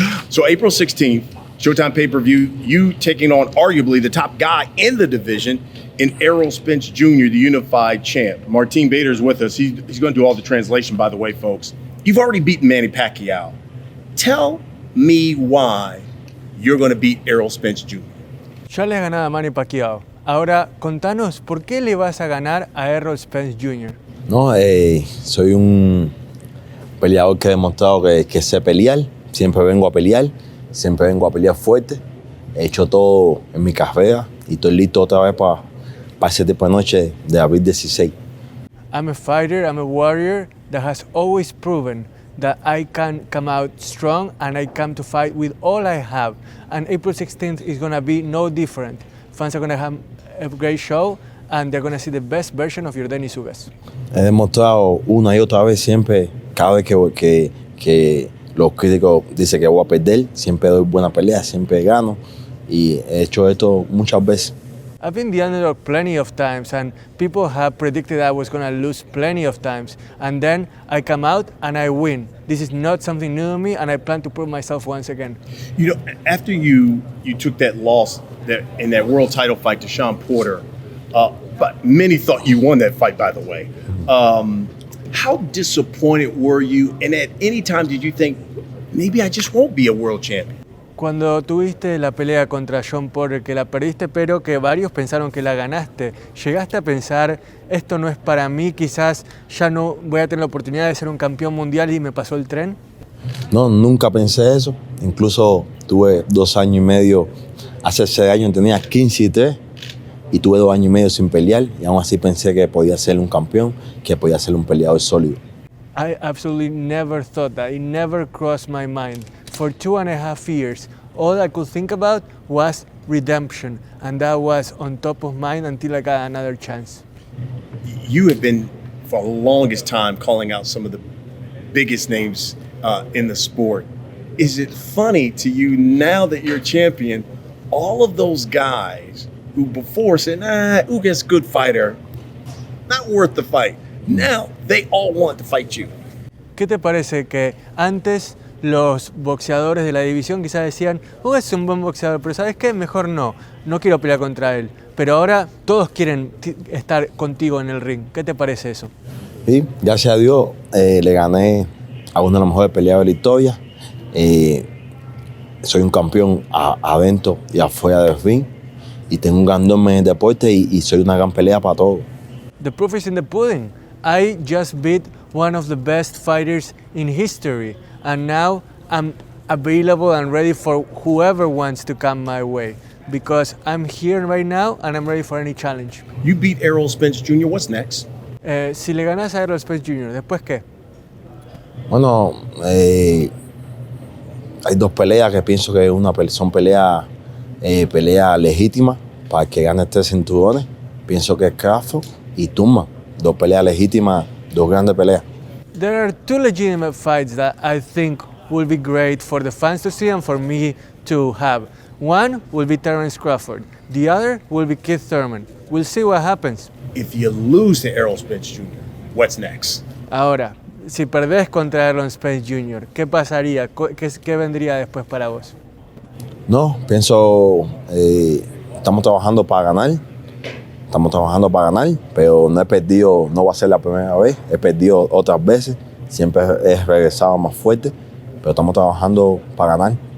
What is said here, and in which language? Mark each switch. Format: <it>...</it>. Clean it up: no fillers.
<en>So April 16th, Showtime pay-per-view, you taking on arguably the top guy in the division in Errol Spence Jr., the unified champ. Martin Bader's with us. He's going to do all the translation, by the way, folks. You've already beaten Manny Pacquiao. Tell me why you're going to beat Errol Spence Jr.</en> <es>Ya le has ganado a Manny Pacquiao. Ahora, contanos, ¿por qué le vas a ganar a Errol Spence Jr.? No, soy un peleador que he demostrado que sé pelear. Siempre vengo a pelear fuerte. He hecho todo en mi carrera y estoy listo otra vez para ese tipo de noche de abril 16.</es> <en>I'm a fighter, I'm a warrior that has always proven that I can come out strong and I come to fight with all I have. And April 16th is going to be no different. Fans are going to have a great show and they're going to see the best version of Yordenis Ugás.</en> <es>He demostrado una y otra vez siempre, cada vez que los críticos dicen que voy a perder, siempre doy buena pelea, siempre gano y he hecho esto muchas veces.</es> <en>I've been the underdog plenty of times and people have predicted I was going to lose plenty of times. And then I come out and I win. This is not something new to me and I plan to prove myself once again. You know, after you took that loss in that world title fight to Shawn Porter, but many thought you won that fight, by the way. How disappointed were you? And at any time did you think, maybe I just won't be a world champion?</en> <es>Cuando tuviste la pelea contra Shawn Porter, que la perdiste, pero que varios pensaron que la ganaste, ¿llegaste a pensar, esto no es para mí, quizás ya no voy a tener la oportunidad de ser un campeón mundial y me pasó el tren? No, nunca pensé eso. Incluso tuve 2 años y medio, hace 6 años tenía 15 y 3, y tuve 2 años y medio sin pelear, y aún así pensé que podía ser un campeón, que podía ser un peleador sólido.</es> <en>I absolutely never thought that. It never crossed my mind. For 2.5 years, all I could think about was redemption, and that was on top of mind until I got another chance. You have been, for the longest time, calling out some of the biggest names in the sport. Is it funny to you now that you're champion, all of those guys who before said, Ugas, good fighter, not worth the fight, now they all want to fight you?</en> <es>¿Qué te parece que antes los boxeadores de la división quizás decían, Ugas es un buen boxeador, pero ¿sabes qué? Mejor no quiero pelear contra él. Pero ahora todos quieren estar contigo en el ring. ¿Qué te parece eso? Sí, gracias a Dios le gané a una de las mejores peleas de la historia. Soy un campeón adentro y afuera del ring. Y tengo un gran nombre en el deporte y soy una gran pelea para todos.</es> <en>The proof is in the pudding. I just beat one of the best fighters in history. And now I'm available and ready for whoever wants to come my way. Because I'm here right now and I'm ready for any challenge. You beat Errol Spence Jr., what's next?</en> <es>Si le ganas a Errol Spence Jr., ¿después qué? Bueno, hay 2 peleas que pienso que son peleas legítimas para el que gane 3 cinturones. Pienso que es Crawford y Thurman. 2 peleas legítimas, 2 grandes peleas.</es> <en>There are 2 legitimate fights that I think will be great for the fans to see and for me to have. One will be Terence Crawford. The other will be Keith Thurman. We'll see what happens. If you lose to Errol Spence Jr., what's next?</en> <es>Ahora, si perdés contra Errol Spence Jr., ¿qué pasaría? ¿Qué vendría después para vos? No, pienso, estamos trabajando para ganar. Estamos trabajando para ganar, pero no he perdido, no va a ser la primera vez. He perdido otras veces. Siempre he regresado más fuerte, pero estamos trabajando para ganar.</es>